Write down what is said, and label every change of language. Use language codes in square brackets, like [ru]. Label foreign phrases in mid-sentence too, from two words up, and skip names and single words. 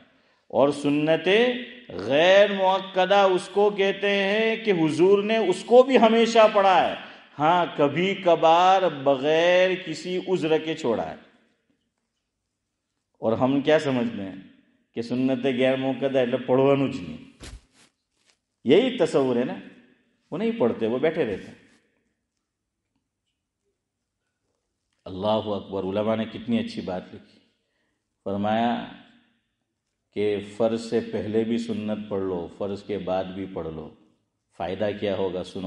[ur] اور سنت غیر موقدہ اس کو کہتے ہیں کہ حضور نے اس کو بھی ہمیشہ پڑھا ہے، ہاں کبھی کبھار بغیر کسی عذر کے چھوڑا ہے۔ اور ہم کیا سمجھتے ہیں کہ سنت غیر موقدہ એટલે پڑھوانوں જ نہیں، یہی تصور ہے نا۔ وہ نہیں پڑھتے، وہ بیٹھے رہتے۔ اللہ اکبر، علماء نے کتنی اچھی بات لکھی۔ فرمایا کہ فرض سے پہلے بھی سنت پڑھ لو، فرض کے بعد بھی پڑھ لو، فائدہ کیا ہوگا سنو۔